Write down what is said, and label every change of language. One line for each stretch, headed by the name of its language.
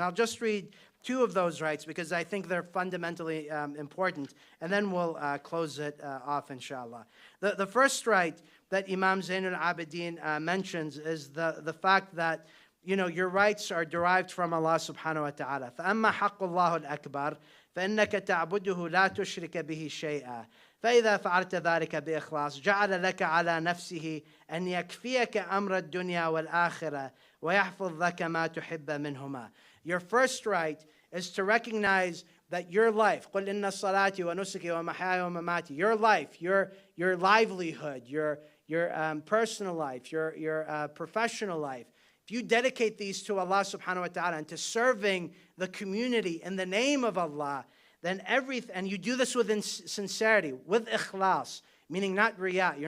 English: And I'll just read 2 of those rights because I think they're fundamentally important. And then we'll close it off, inshallah. The first right that Imam Zainul Abidin mentions is the fact that, you know, your rights are derived from Allah subhanahu wa ta'ala.
Arabic: فَأَمَّا حَقُّ اللَّهُ الْأَكْبَرُ فَإِنَّكَ تَعْبُدُهُ لَا تُشْرِكَ بِهِ شَيْئًا فإذا فعلت ذلك بإخلاص جعل لك على نفسه أن يكفيك أمر الدنيا والآخرة ويحفظ لك ما تحب منهما.
English: Your first right is to recognize that your life,
Arabic: قل إن صلاتي ونسكي ومحياي ومماتي,
English: your life, your livelihood, your personal life, your professional life, if you dedicate these to Allah subhanahu wa ta'ala and to serving the community in the name of Allah, then and you do this with sincerity, with ikhlas, meaning not riyah.